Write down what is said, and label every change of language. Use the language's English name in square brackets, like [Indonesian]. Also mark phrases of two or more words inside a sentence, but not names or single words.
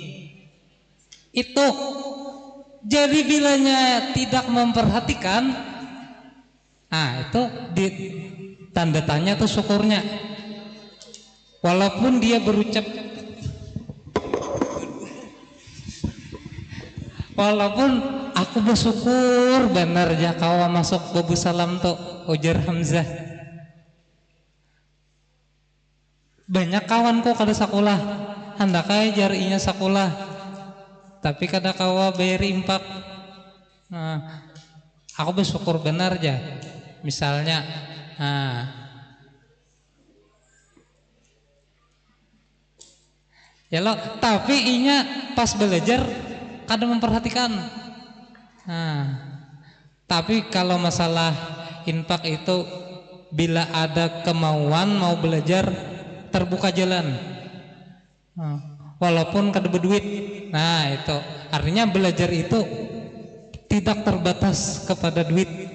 [Indonesian] Itu jadi bilanya tidak memperhatikan, nah itu di tanda tanya tuh syukurnya. Walaupun dia berucap, walaupun aku bersyukur benar ya kawa masuk Babu Salam tuh, ujar Hamzah. [Banjar] Banyak kawanku kada sekolah, handakai jarinya sekolah, tapi kada kawa bayar impak. [Indonesian] Nah, aku bersyukur benar ya. [Banjar] Misalnya, ya lo, tapi inya pas belajar kada memperhatikan. [Indonesian] Nah, tapi kalau masalah infak itu bila ada kemauan mau belajar, terbuka jalan. Walaupun kada berduit. Nah, itu artinya belajar itu tidak terbatas kepada duit.